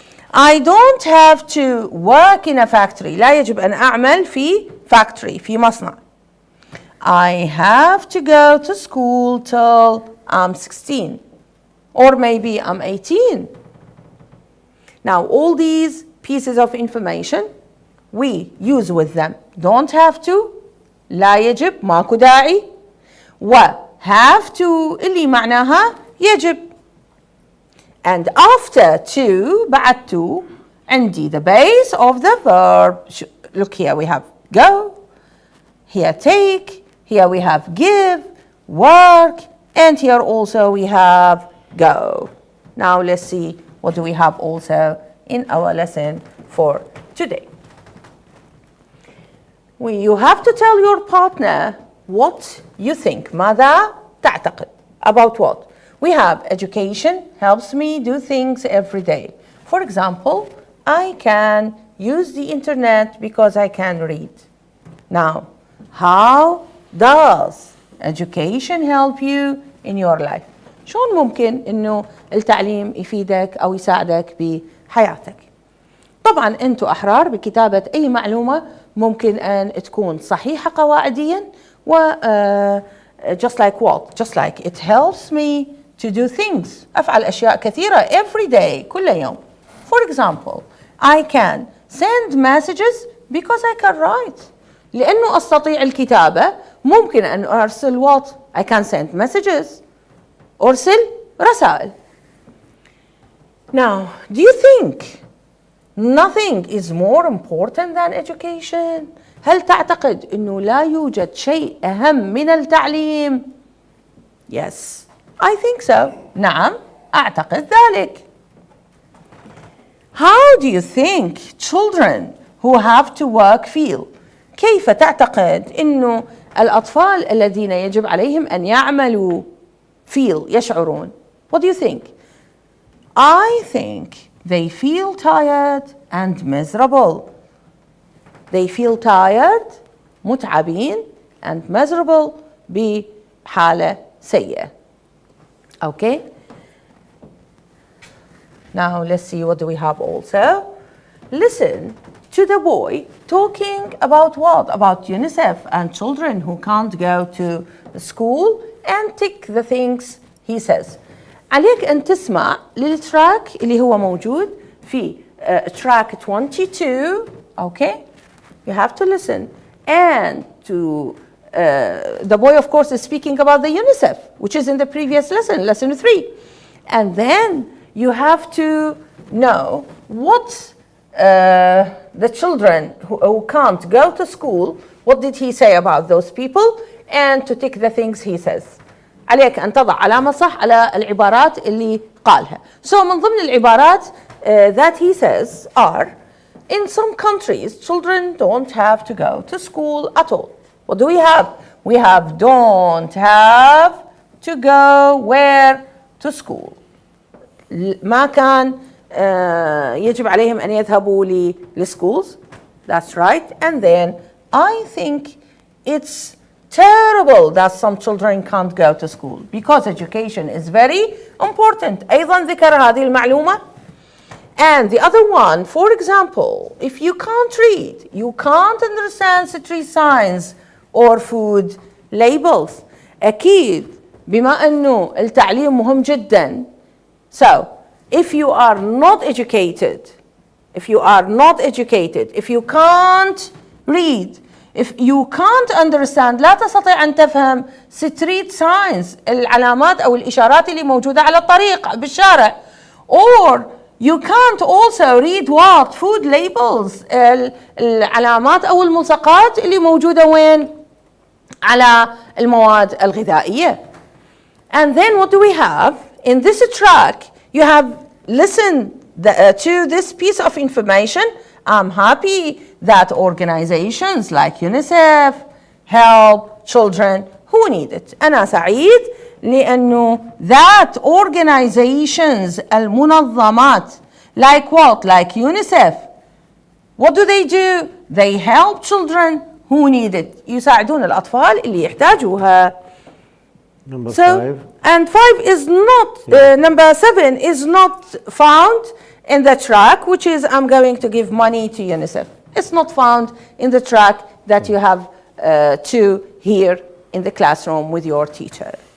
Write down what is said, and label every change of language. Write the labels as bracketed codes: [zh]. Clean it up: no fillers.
[en] I don't have to work in a factory. [ar] لا يجب أن أعمل في [en] factory، [ar] في مصنع. [en] I have to go to school till I'm 16. Or maybe I'm 18. Now, all these pieces of information, we use with them. Don't have to, [ar] لا يجب، ماكو داعي. و [en] have to [ar] اللي معناها يجب. [en] And after to, [ar] بعد [en] to, عندي the base of the verb. Look here, we have go, here take, here we have give, work, and here also we have go. Now let's see what do we have also in our lesson for today. You have to tell your partner what you think. [ar] ماذا تعتقد? [en] About what? We have education helps me do things every day. For example, I can use the internet because I can read. Now, how does education help you in your life? [ar] شلون ممكن إنه التعليم يفيدك أو يساعدك بحياتك؟ طبعا أنتم أحرار بكتابة أي معلومة ممكن أن تكون صحيحة قواعديا و [en] just like what? Just like it helps me to do things. [ar] أفعل أشياء كثيرة [en] every day [ar] كل يوم. [en] For example, I can send messages because I can write. [ar] لأنه أستطيع الكتابة ممكن أن أرسل [en] what? I can send messages. [ar] أرسل رسائل. [en] Now, do you think nothing is more important than education? [ar] هل تعتقد أنه لا يوجد شيء أهم من التعليم؟ [en] Yes, I think so. [ar] نعم، أعتقد ذلك. [en] How do you think children who have to work feel? [ar] كيف تعتقد أنه الأطفال الذين يجب عليهم أن يعملوا [en] feel [ar] يشعرون؟ [en] What do you think? I think they feel tired and miserable. They feel tired [ar] متعبين [en] and miserable [ar] بحالة سيئة. [en] Okay? Now let's see what do we have also. Listen to the boy talking about what? About UNICEF and children who can't go to school and tick the things he says. [ar] عليك أن تسمع للتراك اللي هو موجود في track 22. [en] Okay? You have to listen. And to the boy, of course, is speaking about the UNICEF, which is in the previous lesson, lesson 3. And then you have to know what the children who can't go to school, what did he say about those people, and to tick the things he says. [ar] عليك أن تضع علامة صح على العبارات اللي قالها. [en] So [ar] من ضمن العبارات [en] that he says are, in some countries, children don't have to go to school at all. What do we have? We have don't have to go where? To school. [ar] ما كان يجب عليهم أن يذهبوا لل [en] schools. That's right. And then I think it's terrible that some children can't go to school because education is very important. [ar] أيضا ذكر هذه المعلومة. [en] And the other one, for example, if you can't read, you can't understand street signs or food labels. [ar] أكيد بما أنه التعليم مهم جدا. [en] So, if you are not educated, if you can't read, if you can't understand, [ar] لا تستطيع أن تفهم [en] street signs, [ar] العلامات أو الإشارات اللي موجودة على الطريق بالشارع. [en] Or you can't also read what? Food labels, [ar] العلامات أو الملصقات اللي موجودة وين؟ على المواد الغذائية. [en] And then what do we have? In this track, you have listened to this piece of information. I'm happy that organizations like UNICEF help children who need it. [ar] أنا سعيد لأنه [en] that organizations, [ar] المنظمات, [en] like what? Like UNICEF. What do? They help children who need it. [ar] يساعدون الأطفال اللي يحتاجوها. [en] Number 5. And 5 is not, number 7 is not found in the track, which is I'm going to give money to UNICEF. It's not found in the track that you have to hear in the classroom with your teacher.